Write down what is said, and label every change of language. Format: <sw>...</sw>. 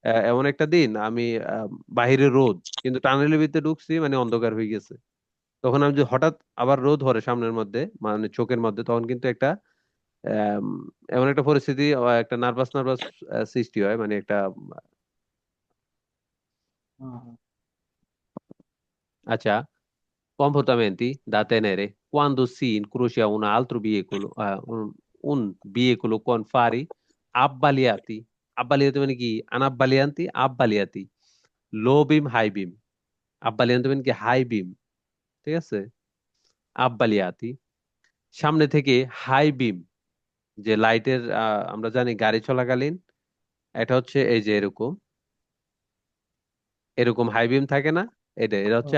<bn>এমন একটা দিন আমি আহ, বাহিরে রোদ, কিন্তু টানেলের ভিতরে ঢুকছি মানে অন্ধকার হয়ে গেছে। তখন আমি যদি হঠাৎ আবার রোদ ধরে সামনের মধ্যে, মানে চোখের মধ্যে, তখন কিন্তু একটা আম, এমন একটা পরিস্থিতি, একটা নার্ভাস নার্ভাস সৃষ্টি হয়, মানে একটা। হুম,</bn> <it>আচ্ছা, comportamenti da tenere quando si incrocia un altro veicolo, un vehicolo con fari abbagliati, abbagliati</it> <bn>মানে কি, আনাব্বালিয়ান্তি আব্বালিয়াতি, লো বিম হাই বিম, আব্বালিয়ান্তি মানে কি হাই বিম, ঠিক আছে, আব্বালিয়াতি। সামনে থেকে হাই বিম, যে লাইটের আমরা জানি গাড়ি চলাকালীন এটা হচ্ছে এই যে এরকম এরকম হাই বিম থাকে না, এটা এটা হচ্ছে</bn>